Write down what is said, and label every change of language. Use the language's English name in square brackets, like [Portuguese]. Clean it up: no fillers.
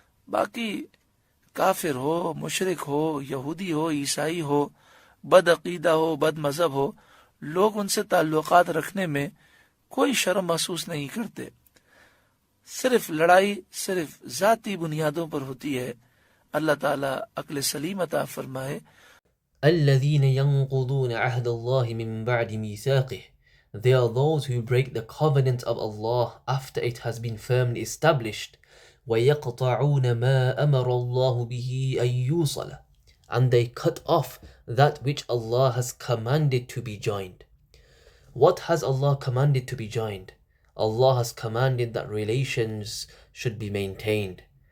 [Urdu] باقی کافر ہو، مشرک ہو، یہودی ہو، عیسائی ہو، بد عقیدہ ہو، بد مذہب ہو، لوگ ان سے تعلقات رکھنے میں کوئی شرم محسوس نہیں کرتے. صرف لڑائی صرف ذاتی بنیادوں پر ہوتی ہے. اللہ تعالیٰ عقل سلیم عطا فرمائے. [Arabic] الذين ينقضون عهد الله من بعد ميثاقه. [English] They are those who break the covenant of Allah after it has been firmly established. [Arabic] وَيَقْطَعُونَ مَا أَمَرَ اللَّهُ بِهِ أَن يُوصَلَ. [English] And they cut off that which Allah has commanded to be joined. What has Allah commanded to be joined? Allah has commanded that relations should be maintained.